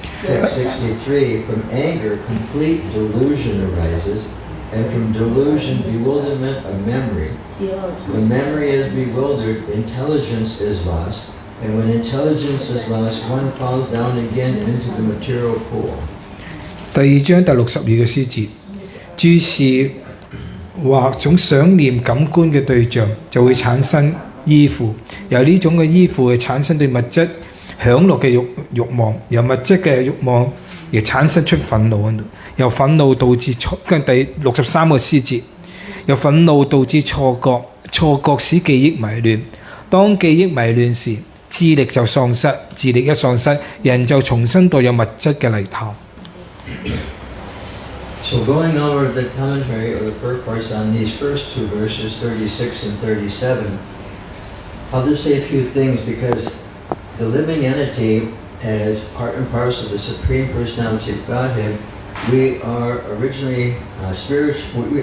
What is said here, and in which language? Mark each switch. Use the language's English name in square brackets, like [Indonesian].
[English] Text 63, from anger complete delusion arises, and from delusion bewilderment of memory. When memory is bewildered, intelligence is lost, and when intelligence is lost, one falls down again into the material pool. [Cantonese] 第二章第62嘅詩節，注視或種想念感官嘅對象，就會產生依附，由呢種嘅依附會產生對物質享樂嘅慾望，由物質嘅慾望而產生出憤怒喺度，由憤怒導致跟第63個詩節，由憤怒導致錯覺，錯覺使記憶迷亂，當記憶迷亂時，智力就喪失，智力一喪失，人就重新墮入物質嘅泥潭。 [English] So going over the commentary or the purport on these first two verses, 36 and 37, I'll just say a few things because the living entity, as part and parcel of the Supreme Personality of Godhead, we are originally spiritual.